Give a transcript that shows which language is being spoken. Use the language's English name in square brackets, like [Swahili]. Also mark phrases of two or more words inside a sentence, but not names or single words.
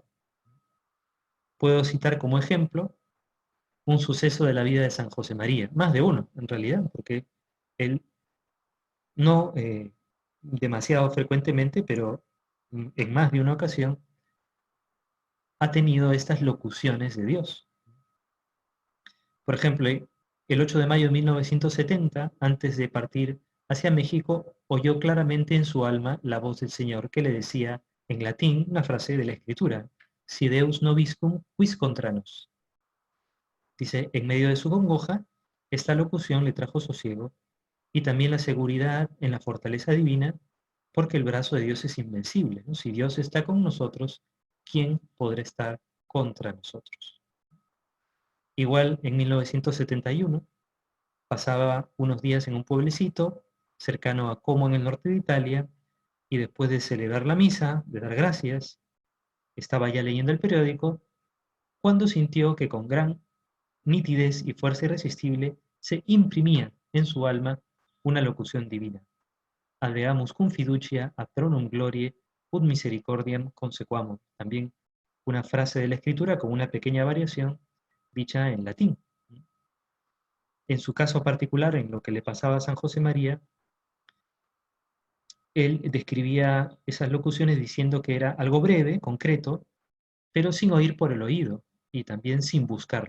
[Spanish] Puedo citar como ejemplo un suceso de la vida de San José María, más de uno en realidad, porque él no demasiado frecuentemente, pero en más de una ocasión, ha tenido estas locuciones de Dios. Por ejemplo, el 8 de mayo de 1970, antes de partir hacia México, oyó claramente en su alma la voz del Señor que le decía en latín una frase de la Escritura: [Latin] Si Deus nobiscum, quis contra nos. [Spanish] Dice, en medio de su congoja, esta locución le trajo sosiego y también la seguridad en la fortaleza divina, porque el brazo de Dios es invencible, ¿no? Si Dios está con nosotros, ¿quién podrá estar contra nosotros? Igual, en 1971, pasaba unos días en un pueblecito cercano a Como, en el norte de Italia, y después de celebrar la misa, de dar gracias, estaba ya leyendo el periódico, cuando sintió que con gran nitidez y fuerza irresistible se imprimía en su alma una locución divina: [Latin] Alveamus cum fiducia a tronum glorie ut misericordiam consequamur. [Spanish] También una frase de la Escritura con una pequeña variación dicha en latín. En su caso particular, en lo que le pasaba a San José María, él describía esas locuciones diciendo que era algo breve, concreto, pero sin oír por el oído y también sin buscarlo.